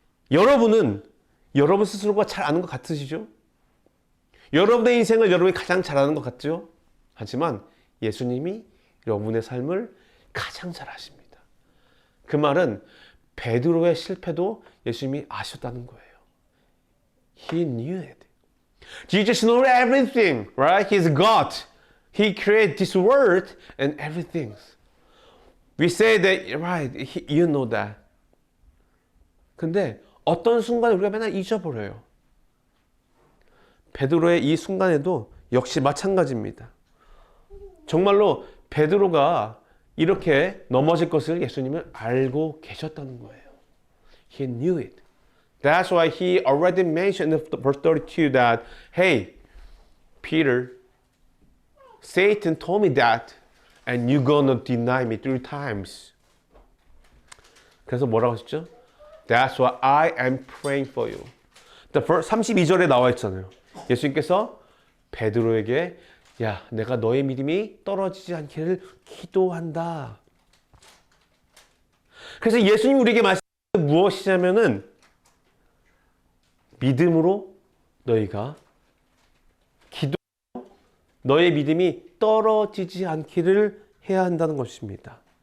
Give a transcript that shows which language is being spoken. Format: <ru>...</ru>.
<ko>여러분은 여러분 스스로가 잘 아는 것 같으시죠? 여러분의 인생을 여러분이 가장 잘 아는 것 같죠? 하지만 예수님이 여러분의 삶을 가장 잘 아십니다. 그 말은 베드로의 실패도 예수님이 아셨다는 거예요.</ko> <en>He knew it. Jesus knows everything, right? He's God. He created this world and everything. We say that, right? You know that.</en> <ko>근데 어떤 순간 우리가 맨날 잊어버려요. 베드로의 이 순간에도 역시 마찬가지입니다. 정말로 베드로가 이렇게 넘어질 것을 예수님은 알고 계셨다는 거예요.</ko> <en>He knew it. That's why he already mentioned in verse 32 that, hey, Peter, Satan told me that, and you're gonna deny me 3 times.</en> <ko>그래서 뭐라고 하셨죠?</ko> <en>That's why I am praying for you.</en> <ko>32절에 나와 있잖아요. 예수님께서 베드로에게 야, 내가 너의 믿음이 떨어지지 않기를 기도한다. 그래서 예수님 우리에게 말씀하신 무엇이냐면은 믿음으로 너희가 기도 너의 믿음이 떨어지지 않기를 해야 한다는 것입니다.</ko>